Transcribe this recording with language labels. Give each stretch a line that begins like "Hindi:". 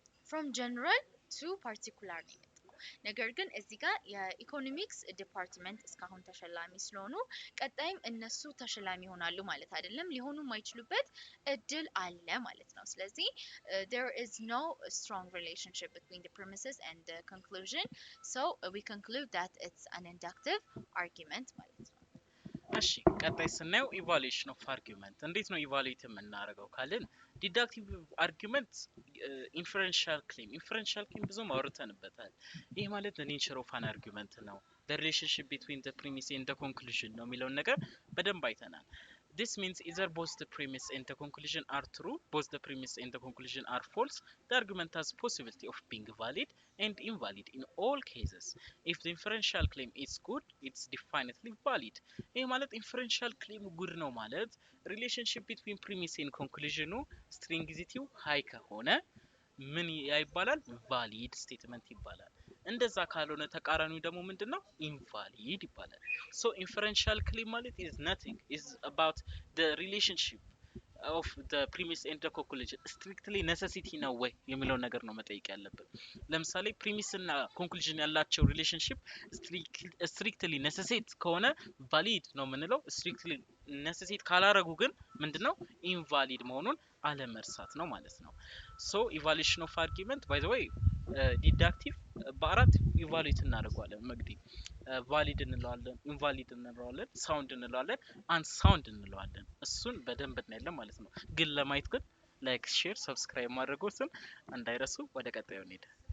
English: from general to particular
Amharic: ነው ነገር ግን እዚህ ጋር የኢኮኖሚክስ ዲፓርትመንት እስካሁን ተሸላሚ ስለሆኑ ቀጣይም እነሱ ተሸላሚ ይሆናሉ ማለት አይደለም ሊሆኑ የማይችሉበት እድል አለ ማለት ነው ስለዚህ
English: there is no strong relationship between the premises and the conclusion so we conclude that it's an inductive argument
Amharic: ማለት ነው እሺ ቀጣይ ስናየው ኢቫሉዌሽን ኦፍ አርጊውመንት እንዴት ነው ኢቫሉዌት የምናደርገው ካልን ዲዳክቲቭ አርጊውመንት ኢንፈረንሻል ክሌም ብዙ ማውርተንበታል ይሄ ማለት
English: the nature of an argument
Amharic: ነው
English: the relationship between the premise and the conclusion
Amharic: ነው የሚለው ነገር በደንብ አይተናል
English: this means either both the premise and the conclusion are true both the premise and the conclusion are false the argument has possibility of being valid and invalid in all cases if the inferential claim is good it's definitely valid
Amharic: ይሄ ማለት
English: inferential claim good ነው ማለት relationship between premise and conclusion stringidity high
Amharic: ከሆነ ምን ይባላል valid statement ይባላል እንደዛ ካልሆነ ተቃራኒው ደግሞ ምንድነው invalid ይባላል so inferential claim ማለት
English: is nothing is about the relationship of the premise and the conclusion strictly necessity
Amharic: ነው ወይ የሚለው ነገር ነው መጠየቅ ያለብን። ለምሳሌ premise እና conclusion ያላቸው relationship strictly necessate ከሆነ valid ነው የምንለው። strictly necessate ካላረጉ ግን ምንድነው invalid መሆኑን አለመርሳት ነው ማለት ነው።
English: so evaluation of argument by the way
Amharic: ዲዳክቲቭ በአራት ኢቫሉዌት እናደርገዋለን። መግዲ ቫሊድ እንለዋለን፣ ኢንቫሊድ እንለዋለን፣ ሳውንድ እንለዋለን፣ አንሳውንድ እንለዋለን። እሱን በደንብ እናያለን ማለት ነው። ግን ለማየት ግን ላይክ፣ ሼር፣ ሰብስክራይብ ማድረጎትን እንዳይረሱ። ወደ ቀጣዩ እንሄድ።